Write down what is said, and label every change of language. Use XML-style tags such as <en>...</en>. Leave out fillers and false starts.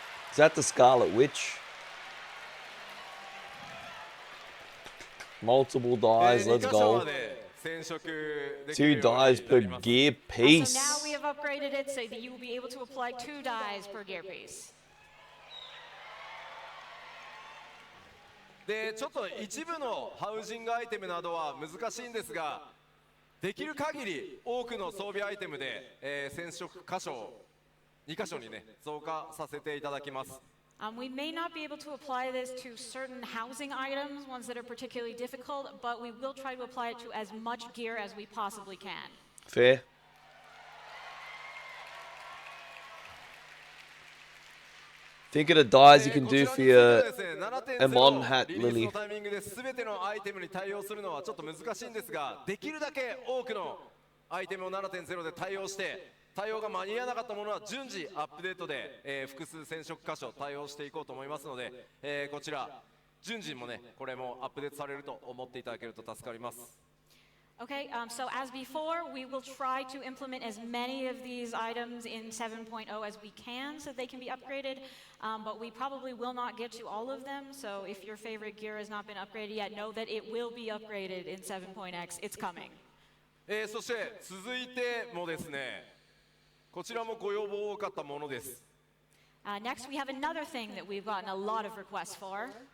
<en>Is that the Scarlet Witch? Multiple dyes, let's go. 2 dyes per gear piece. So now we have upgraded it so that you will be able to apply 2 dyes per gear piece.</en> <ja>でちょっと一部のハウジングアイテムなどは難しいんですが、できる限り多くの装備アイテムで、染色箇所を2箇所にね増加させていただきます。</ja> <en>We may not be able to apply this to certain housing items, ones that are particularly difficult, but we will try to apply it to as much gear as we possibly can. Fair. Think of the dyes you can do for your M1 hat, Lily.</en> <ja>タイミングで全てのアイテムに対応するのはちょっと難しいんですが、できるだけ多くのアイテムを 7.0 で対応して、対応が間に合わなかったものは順次アップデートで、複数染色箇所対応していこうと思いますので、こちら順次もねこれもアップデートされると思っていただけると助かります。</ja> <en>Okay, so as before, we will try to implement as many of these items in 7.0 as we can so they can be upgraded, but we probably will not get to all of them, so if your favorite gear has not been upgraded yet, know that it will be upgraded in 7.x. It's coming.</en> <ja>そして続いてもですね、こちらもご要望多かったものです。</ja> <en>Next, we have another thing that we've gotten a lot of requests for.</en>